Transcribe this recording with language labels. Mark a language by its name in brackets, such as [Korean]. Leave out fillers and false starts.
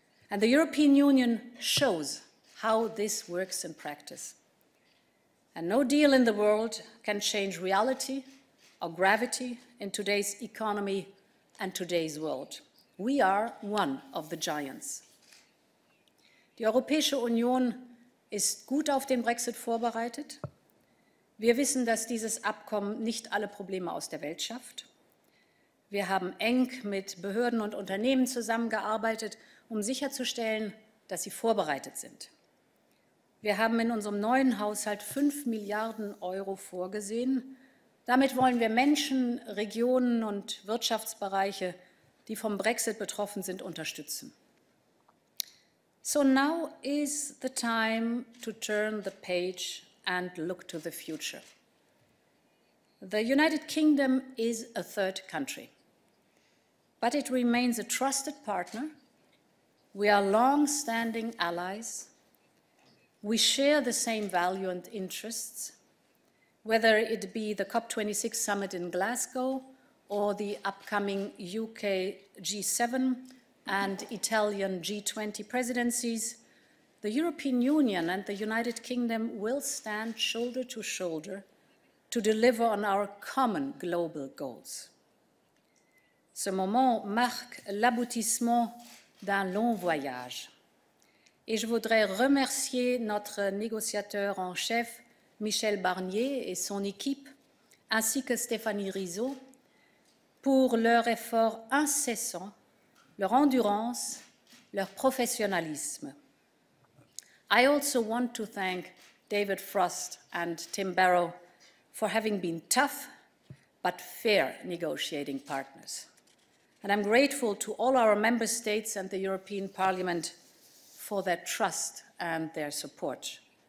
[English] And the European Union shows how this works in practice. And no deal in the world can change reality or gravity in today's economy and today's world. We are one of the giants. [German] Die Europäische Union ist gut auf den Brexit vorbereitet. Wir wissen, dass dieses Abkommen nicht alle Probleme aus der Welt schafft. Wir haben eng mit Behörden und Unternehmen zusammengearbeitet, um sicherzustellen, dass sie vorbereitet sind. Wir haben in unserem neuen Haushalt 5 Milliarden Euro vorgesehen. Damit wollen wir Menschen, Regionen und Wirtschaftsbereiche, die vom Brexit betroffen sind, unterstützen. [English] So now is the time to turn the page and look to the future. The United Kingdom is a third country, but it remains a trusted partner. We are long-standing allies. We share the same values and interests, whether it be the COP26 summit in Glasgow or the upcoming UK G7 and Italian G20 presidencies. The European Union and the United Kingdom will stand shoulder to shoulder to deliver on our common global goals. [French] Ce moment marque l'aboutissement d'un long voyage. Et je voudrais remercier notre négociateur en chef, Michel Barnier, et son équipe, ainsi que Stéphanie Rizzo, pour leur effort incessant, leur endurance, leur professionnalisme. [English] I also want to thank David Frost and Tim Barrow for having been tough but fair negotiating partners. And I'm grateful to all our member states and the European Parliament for their trust and their support.